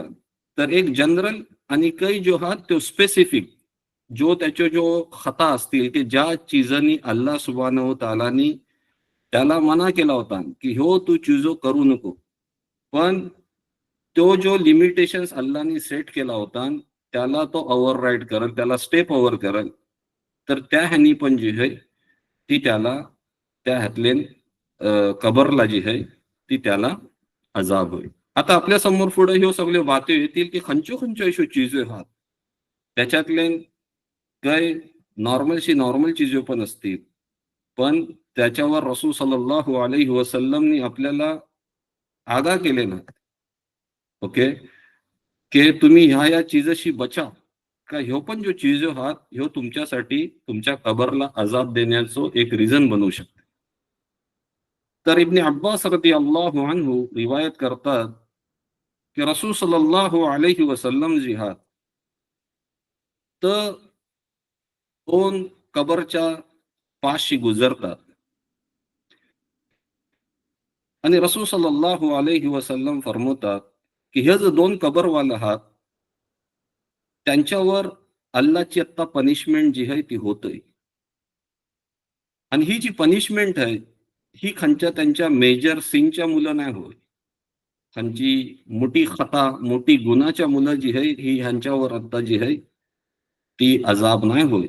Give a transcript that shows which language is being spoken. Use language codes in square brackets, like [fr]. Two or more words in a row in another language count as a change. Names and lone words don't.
[mr] तर एक जनरल आणि काही जो आहात तो स्पेसिफिक जो त्याचे जो खता असतील की ज्या चीजांनी [ar] الله سبحانه وتعالى [mr] त्याला मना केला होता की हो तू चीजो करू नको, पण तो जो लिमिटेशन्स अल्लाहने सेट केला होता त्याला तो ओव्हरराईड करेल, त्याला [en] step over [mr] करेल, तर त्या ह्यानी पण जी आहे ती त्याला त्या ह्यातले कबरला जी आहे ती त्याला अजाब होईल. आता आपल्या समोर पुढे ह्यो सगळे वाते येतील की खंयच्यो खंयच्यो अश्यो चिजो आहात त्याच्यातले काही नॉर्मलशी नॉर्मल चिजो पण असतील, पण त्याच्यावर रसूल [ar] صلى الله عليه وسلم [mr] आपल्याला आगाह केले ना, ओके, की तुम्ही ह्या चीजशी बचा. का ह्यो पण जो चीजो आहात ह्यो तुमच्यासाठी तुमच्या कबरला अजाब देण्याचं एक रिझन बनू शकते. तर इब्न अब्बास [ar] رضي الله عنه [mr] रिवायत करतात की रसूल [ar] صلى الله عليه وسلم [mr] जी आहात, तर 2 कबरच्या पाशी गुजरतात आणि रसूल [ar] صلى الله عليه وسلم [mr] फरमवतात की हे जे 2 कबरवाले आहात त्यांच्यावर अल्लाहची आता पनिशमेंट जी आहे ती होतय. आणि ही जी पनिशमेंट आहे, ही खंयच्या त्यांच्या [en] major sin [mr] मुलं नाही होय. खंयची मोठी खता, मोठी गुन्हाच्या मुलं जी आहे, ही ह्यांच्यावर आता जी आहे, ती अजाब नाही होय.